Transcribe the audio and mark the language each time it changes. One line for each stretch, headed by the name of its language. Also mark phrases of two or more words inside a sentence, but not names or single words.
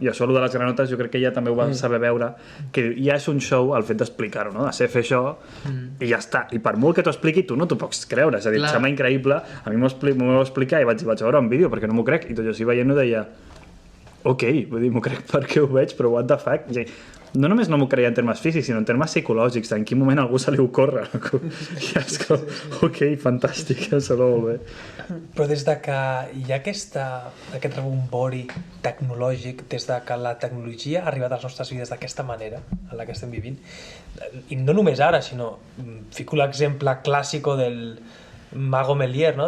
Catalan: I això, el de les granotes, jo crec que ella també ho va saber veure, que ja és un show el fet d'explicar-ho, no? De ser fer això, i ja està. I per molt que t'ho expliqui, tu no t'ho pots creure. És a dir, em sembla increïble. A mi m'ho va explicar i vaig veure un vídeo, perquè no m'ho crec. I tot jo així veient-ho deia ok, vull dir, m'ho crec perquè ho veig, però
English: what the fuck?
Catalan: no només no m'ho creia en termes físics, sinó en termes psicològics, en quin moment algú se li ocorre. I és com, ok, fantàstic, em sembla molt bé. Però des de que hi ha aquest rebombori tecnològic, des de que la tecnologia ha arribat a les nostres vides d'aquesta manera, en la que estem vivint, i no només ara, sinó, fico l'exemple clàssico del Mago Melier, no?